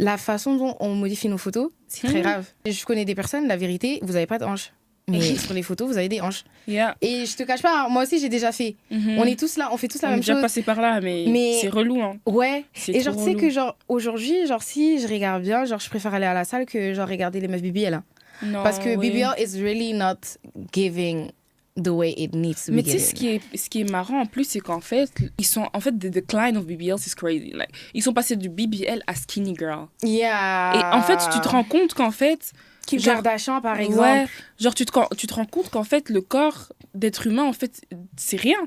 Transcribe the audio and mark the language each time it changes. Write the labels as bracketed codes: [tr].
[fr] La façon dont on modifie nos photos, c'est très grave. Je connais des personnes, la vérité, vous avez pas de hanches. Mais sur les photos, vous avez des hanches. Et je te cache pas, hein, moi aussi, j'ai déjà fait. On est tous là, on fait tous la même chose. On est déjà passé par là, mais c'est relou. Hein. Ouais. Et genre, tu sais que genre, aujourd'hui, genre, si je regarde bien, genre, je préfère aller à la salle que genre regarder les meufs BBL. Hein. Non, parce que [en] BBL is really not giving the way it needs to be. [fr] Mais tu sais, ce qui est marrant en plus, c'est qu'en fait, ils sont, en fait, [en] the decline of BBL, [fr] c'est crazy. Like, ils sont passés du BBL à [en] skinny girl. Yeah. [fr] Et en fait, tu te rends compte qu'en fait... Kim Kardashian, par exemple. Ouais, genre tu te rends compte qu'en fait, le corps d'être humain, en fait, c'est rien.